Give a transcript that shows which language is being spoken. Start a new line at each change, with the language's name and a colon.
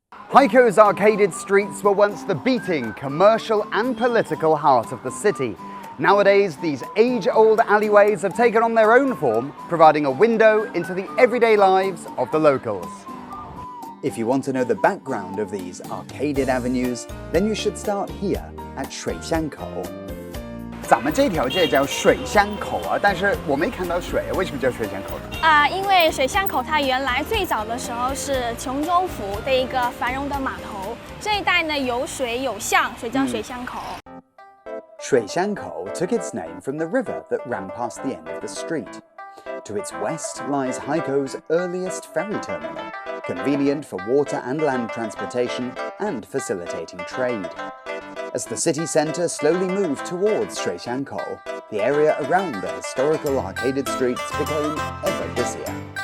English: Haikou's arcaded streets were once the beating commercial and political heart of the city. Nowadays, these age-old alleyways have taken on their own form, providing a window into the everyday lives of the locals. If you want to know the background of these arcaded avenues, then you should start here at 水巷口。
Chinese: 咱们这条街叫水巷口啊，但是我没看到水，为什么叫水巷口呢？因为水巷口它原来最早的时候是琼州府的一个繁荣的码头，这一带呢有水有巷，所以叫水巷口。
English: 水巷口 took its name from the river that ran past the end of the street. To its west lies Haikou's earliest ferry terminal, convenient for water and land transportation and facilitating trade. As the city centre slowly moved towards 水巷口, the area around the historical arcaded streets became ever busier.